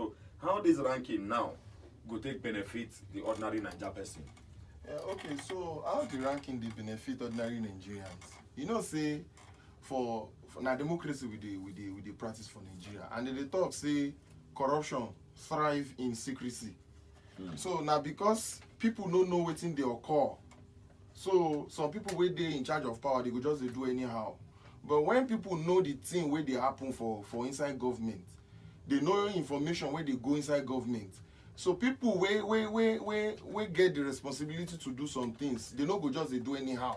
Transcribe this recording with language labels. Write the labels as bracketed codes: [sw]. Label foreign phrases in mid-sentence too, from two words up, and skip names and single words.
[pcm] So how this ranking now go take benefit the ordinary Niger person? Okay, so how the ranking they benefit ordinary Nigerians? Say for now democracy with the practice for Nigeria, and they talk say corruption thrive in secrecy. So now because people no know wetin dey occur, so some people wey dey in charge of power, they go just dey do anyhow. But when people know the thing wey dey happen for inside government, they know information wey dey go inside government. So people wey get the responsibility to do some things, they no go just dey do anyhow.